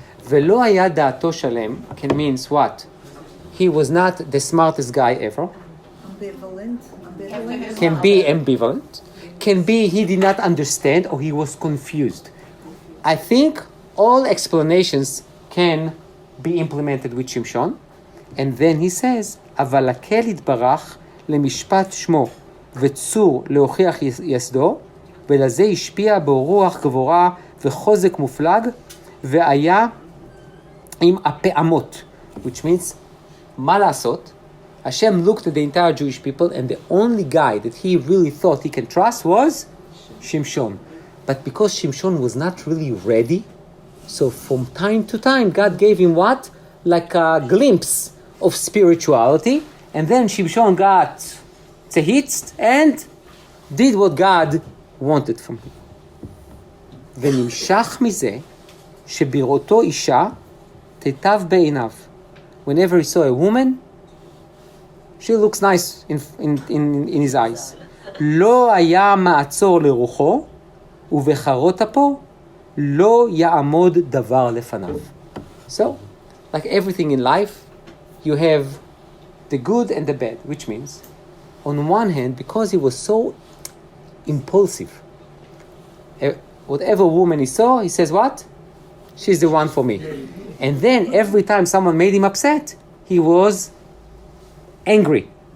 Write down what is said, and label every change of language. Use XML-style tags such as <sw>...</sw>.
<he>Velo haya da'ato shalem</he> <en>can means what? He was not the smartest guy ever. Ambivalent. Can be ambivalent. Can be he did not understand or he was confused. I think all explanations can be implemented with Shimshon. And then he says,</en> <he>אבל הקל יתברך למשפט שמו וצור להוכיח יסדו, ולזה השפיע בו רוח גבורה וחוזק מופלג, והיה עם הפעמות,</he> <en>which means</en> <he>מה לעשות?</he> <en>Hashem looked at the entire Jewish people, and the only guy that he really thought he can trust was Shimshon. But because Shimshon was not really ready, so from time to time, God gave him what? Like a glimpse of spirituality, and then Shimshon got tzehitzt and did what God wanted from him.</en> <he>ונמשך מזה שבראותו אישה תיטב בעיניו.</he> <en>Whenever he saw a woman, she looks nice in his eyes.</en> <he>לא היה מעצור לרוחו, ובחרות אפו לא יעמוד דבר לפניו.</he> <en>So, like everything in life, you have the good and the bad, which means, on one hand, because he was so impulsive, whatever woman he saw, he says, what? She's the one for me. And then every time someone made him upset, he was angry.</en>